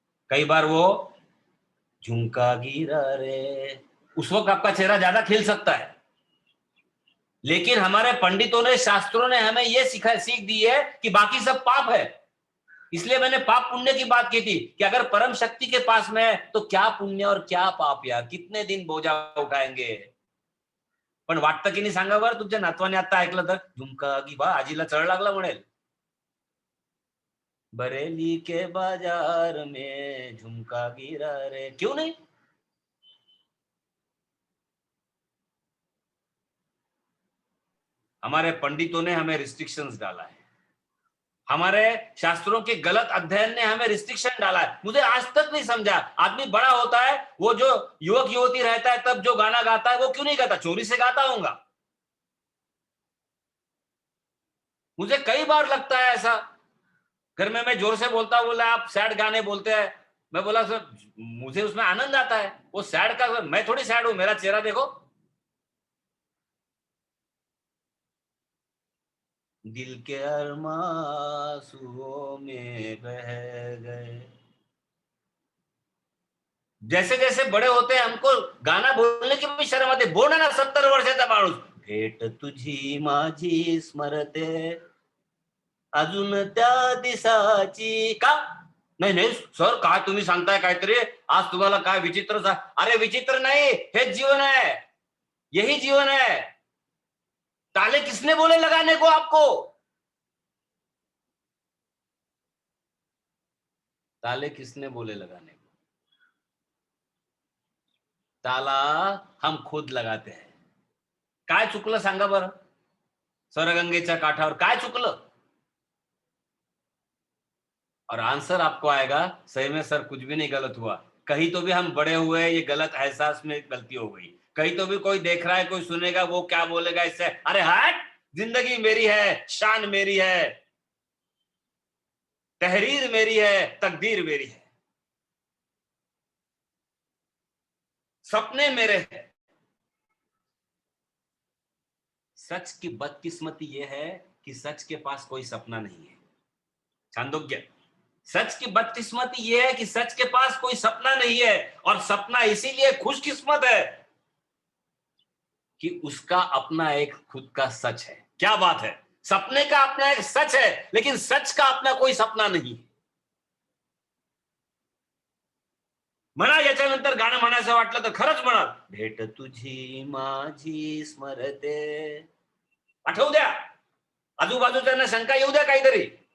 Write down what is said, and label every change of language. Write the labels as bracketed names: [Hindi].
[Hindi] कई बार वो झुमका गिरा रे, उस वक्त आपका चेहरा ज्यादा खिल सकता है। लेकिन हमारे पंडितों ने, शास्त्रों ने हमें यह सीख दी है कि बाकी सब पाप है। इसलिए मैंने पाप पुण्य की बात की थी कि अगर परम शक्ति के पास में है तो क्या पुण्य और क्या पाप यार, कितने दिन बोझा उठाएंगे। [Marathi] पण वाटतं की नाही सांगा बरं, तुमच्या नातवाने आता ऐकलं तर झुमका की बा आजीला चढ लागला म्हणेल. [Hindi] बरेली के बाजार में झुमका गिरा रे, क्यों नहीं? हमारे पंडितों ने हमें रिस्ट्रिक्शंस डाला है, हमारे शास्त्रों के गलत अध्ययन ने हमें रिस्ट्रिक्शन डाला है. मुझे आज तक नहीं समझा, आदमी बड़ा होता है, वो जो युवक युवती रहता है तब जो गाना गाता है वो क्यों नहीं गाता? चोरी से गाता होगा. मुझे कई बार लगता है ऐसा, घर में मैं जोर से बोलता हूँ, बोला आप सैड गाने बोलते हैं. मैं बोला सर मुझे उसमें आनंद आता है, वो सैड का, मैं थोड़ी सैड हूं, मेरा चेहरा देखो. दिल के अरमां में बह गए. जैसे जैसे बड़े होते हैं हमको गाना बोलने की भी शर्म आती. [Marathi] बोल ना 70 वर्षाचा माणूस, भेट तुझी माझी स्मरते अजून त्या दिसाची का. नाही नाही सर, काय तुम्ही सांगताय काहीतरी, आज तुम्हाला काय विचित्र. अरे विचित्र नाही, हेच जीवन है, [Hindi] यही जीवन है. ताले किसने बोले लगाने को आपको? ताले किसने बोले लगाने को? ताला हम खुद लगाते हैं. [Marathi] काय चुकलं सांगा बरं, सरगंगेच्या काठावर काय चुकलं? [Hindi] और आंसर आपको आएगा, सही में सर कुछ भी नहीं गलत हुआ, कहीं तो भी हम बड़े हुए, ये गलत एहसास में गलती हो गई. कहीं तो भी कोई देख रहा है, कोई सुनेगा, वो क्या बोलेगा इससे, अरे हट, जिंदगी मेरी है, शान मेरी है, तहरीर मेरी है, तकदीर मेरी है, सपने मेरे हैं. सच की बदकिस्मती ये है कि सच के पास कोई सपना नहीं है. छांदोग्य. सच की बदकिस्मती ये है कि सच के पास कोई सपना नहीं है, और सपना इसीलिए खुशकिस्मत है कि उसका अपना एक खुद का सच है. क्या बात है, सपने का अपना एक सच है, लेकिन सच का अपना कोई सपना नहीं. [Marathi] म्हणा याच्यानंतर गाणं म्हणायचं वाटलं तर खरंच म्हणा, भेट तुझी माझी स्मरते. आठवू द्या, आजूबाजूच्यांना शंका येऊ द्या काहीतरी.